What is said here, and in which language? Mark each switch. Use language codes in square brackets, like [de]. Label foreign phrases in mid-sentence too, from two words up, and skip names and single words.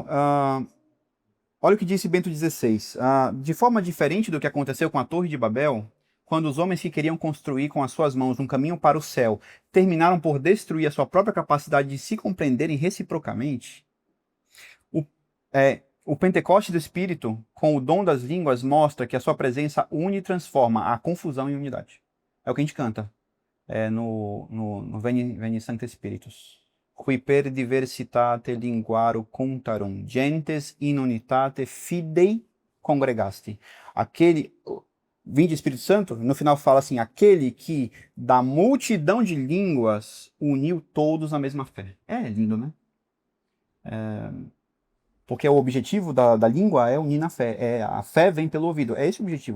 [pt] Olha o que disse Bento XVI. De forma diferente do que aconteceu com a Torre de Babel, quando os homens que queriam construir com as suas mãos um caminho para o céu terminaram por destruir a sua própria capacidade de se compreenderem reciprocamente, o Pentecoste do Espírito, com o dom das línguas, mostra que a sua presença une e transforma a confusão em unidade. É o que a gente canta no Veni Sancte Spiritus. [la] Qui per diversitate linguarum contarum, gentes in unitate fidei congregasti. [pt] Vinde Espírito Santo, no final fala assim, aquele que da multidão de línguas uniu todos na mesma fé. É lindo, né? Porque o objetivo da língua é unir na fé. A fé vem pelo ouvido.